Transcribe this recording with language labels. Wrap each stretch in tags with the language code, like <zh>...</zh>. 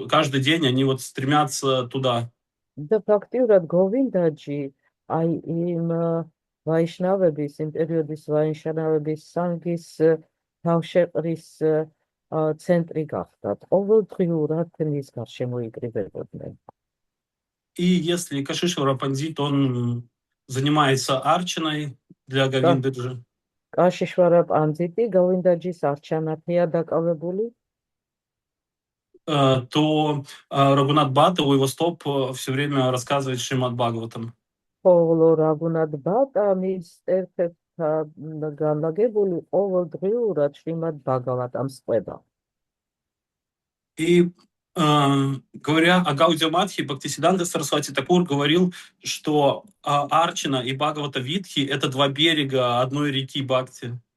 <ru>Каждый день они вот стремятся туда.</ru> <ka>და ფაქტიურად გოვინდაჯი აი იმ ვაიშნავების, იმ პერიოდის ვაიშნავების სანგის თავშეყრის ცენტრი გახდათ. ყოველდღიურად მის გარშემო იკრიბებოდნენ.</ka> <ru>И если Кашишвара Пандит, он занимается арчаной для Говиндаджи,</ru> <ka>კაშიშვარა პანდიტი გოვინდაჯის არჩანათია დაკავებული,</ka> <ru>то Рагунат Бхатта у его стоп все время рассказывает Шримад Бхагаватам.</ru> <ka>ხოლო რაგუნათ ბატა მის ერთ-ერთ განლაგებული ყოველდღიურად შრიმად ბაგავატამს ყვება.</ka> <ru>И говоря о Гаудио Мадхи, Бхактисиданта Сарасвати Такур говорил, что Арчана и Бхагавата Витхи – это два берега одной реки Бхакти.</ru>